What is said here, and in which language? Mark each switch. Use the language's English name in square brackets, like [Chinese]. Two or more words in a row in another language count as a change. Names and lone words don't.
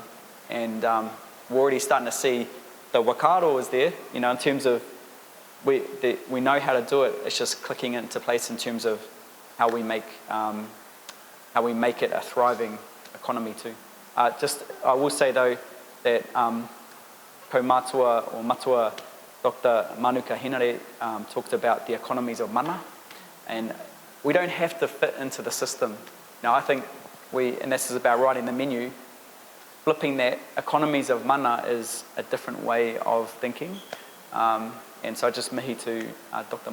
[English] And we're already starting to see the wakaro is there, in terms of we know how to do it. It's just clicking into place in terms of how we make it a thriving economy too. I will say though that [Māori] ko matua [English] or matua Dr. Manuka Henare talked about the economies of mana, and we don't have to fit into the system. Now I think and this is about writing the menu, flipping that economies of mana is a different way of thinking. And so just mihi to Dr.